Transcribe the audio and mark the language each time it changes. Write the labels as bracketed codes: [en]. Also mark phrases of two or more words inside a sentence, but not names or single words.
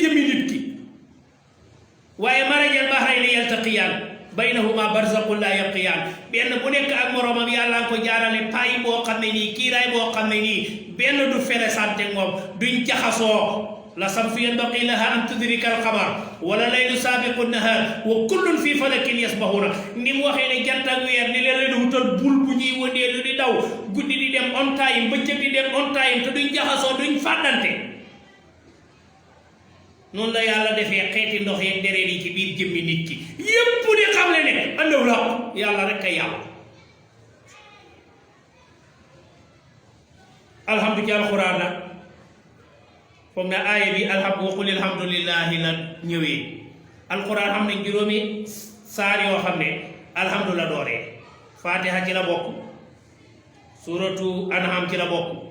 [wo] jëmmi nit ki waaye [ar] مرج البحرين يلتقيان بينهما برزخ لا يبغيان [wo] benn bu nekk ak moromam yàlla ko jaarale payi boo xam ne nii kiiraay boo xam ne nii benn du fere sante moom duñ jaxasoo [ar] لا الشمس ينبغي لها أن تدرك القمر ولا الليل سابق النهار وكل في فلك يسبحون [wo] ni mu waxee ne jant ak weer ni leen wutal bul bu ñuy wëndeelu di daw guddi di dem [en] on time [wo] bëccëg di dem [en] on time [wo] te duñ jaxasoo duñ fàddante noonu la yàlla defee xeeti ndox yeeg deret yi ci biir jëmmi nit ki yépp di xam le ne andaw la yàlla rek a yàlla alhamdu ci alxuraan nag foog na aaya bi [ar] وقل الحمد لله [wo] la ñëwee alxuraan xam ne juróomi saar yoo xam ne alhamdu la dooree fatiha ci la bokk suuratu anham ci la bokk